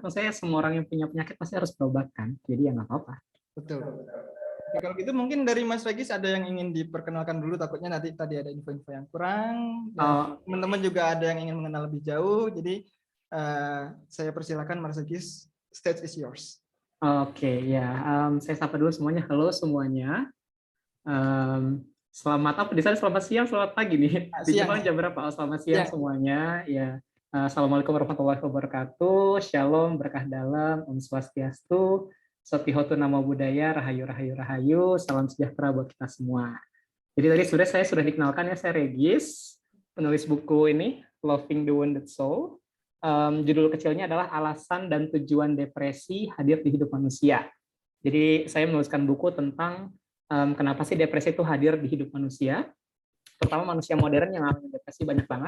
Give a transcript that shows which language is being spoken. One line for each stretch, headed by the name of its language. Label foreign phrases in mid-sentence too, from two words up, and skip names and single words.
Indonesian: Maksudnya semua orang yang punya penyakit pasti harus berobat kan. Jadi ya nggak apa-apa. Betul. Oke, kalau gitu mungkin dari Mas Regis ada yang ingin diperkenalkan dulu, takutnya nanti tadi ada info-info yang kurang. Teman-teman juga ada yang ingin mengenal lebih jauh. Jadi saya persilakan Mas Regis,
English: stage is yours.
Indonesian: Oke, ya. Saya sapa dulu semuanya. Halo semuanya. Selamat apa di sana? Selamat siang, selamat pagi nih. Di Jepang jam berapa? Selamat siang semuanya. Ya.
Arabic: السلام عليكم ورحمة الله وبركاته.
Indonesian: Shalom, berkah dalam, Om Swastiastu, Sotihotu Namo Buddhaya, Rahayu Rahayu Rahayu, salam sejahtera buat kita semua. Jadi tadi saya sudah dikenalkan ya, saya Regis, penulis buku ini, Loving the Wounded Soul. Judul kecilnya adalah Alasan dan Tujuan Depresi Hadir di Hidup Manusia. Jadi saya menuliskan buku tentang kenapa sih depresi itu hadir di hidup manusia, terutama manusia modern yang alami depresi banyak banget.